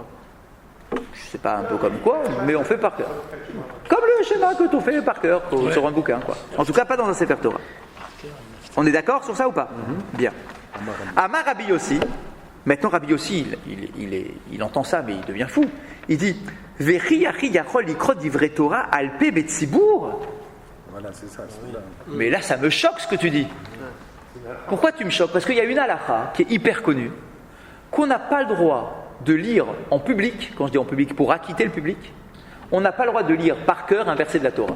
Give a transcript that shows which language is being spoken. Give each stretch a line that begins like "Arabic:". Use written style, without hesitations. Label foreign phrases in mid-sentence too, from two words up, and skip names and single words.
French: Je sais pas un peu comme quoi, mais on fait par cœur. Comme le schéma que tu fais par cœur sur un bouquin, quoi. En tout cas, pas dans un Sefer Torah. On est d'accord sur ça ou pas? Bien.
Hebrew: אמר רבי יוסי.
French: Maintenant, Rabbi Yossi, il entend ça, mais il devient fou. Il dit
Hebrew: וכי יחי יכול לקרות דברי תורה על פה בציבור.
French: Voilà, c'est ça. Mais là, ça me choque ce que tu dis. Pourquoi tu me choques? Parce qu'il y a une halakha qui est hyper connue, qu'on n'a pas le droit de lire en public, quand je dis en public, pour acquitter le public, on n'a pas le droit de lire par cœur un verset de la Torah.